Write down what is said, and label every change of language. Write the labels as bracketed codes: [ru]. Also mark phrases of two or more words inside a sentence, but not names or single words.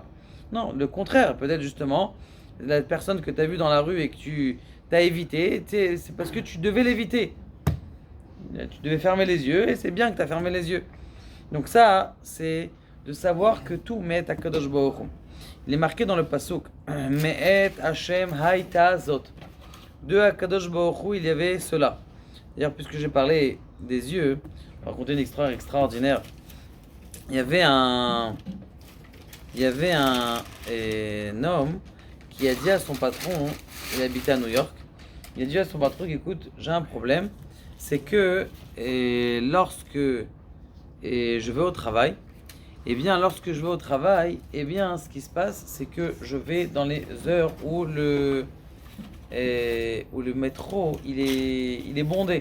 [fr] Non, le contraire. Peut-être justement, la personne que tu as vue dans la rue et que tu as évité, c'est parce que tu devais l'éviter. Tu devais fermer les yeux et c'est bien que tu as fermé les yeux. Donc ça, c'est de savoir que tout met à Kadosh Baruch Hu. Il est marqué dans le pasuk [he] מאת השם הייתה זאת. [fr] De Akadosh Baruch Hu, il y avait cela. D'ailleurs, puisque j'ai parlé des yeux, je vais raconter une histoire extraordinaire. Il y avait un homme qui a dit à son patron, il habitait à New York, il a dit à son patron, écoute, j'ai un problème, c'est que lorsque je vais au travail, eh bien, lorsque je vais au travail, eh bien, ce qui se passe, c'est que je vais dans les heures où le métro, il est bondé.